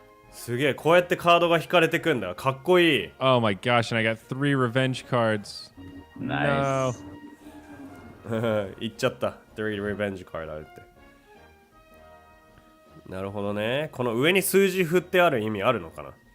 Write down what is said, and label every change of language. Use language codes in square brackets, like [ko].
[ja] すげえ、こうやってカードが引かれてくんだ。かっこいい。 [en] Oh my gosh, and I got 3 revenge cards. Nice. No. [ja] 言っちゃった。 3 Revenge カードあるって。なるほどね。この上に数字振ってある意味あるのかな。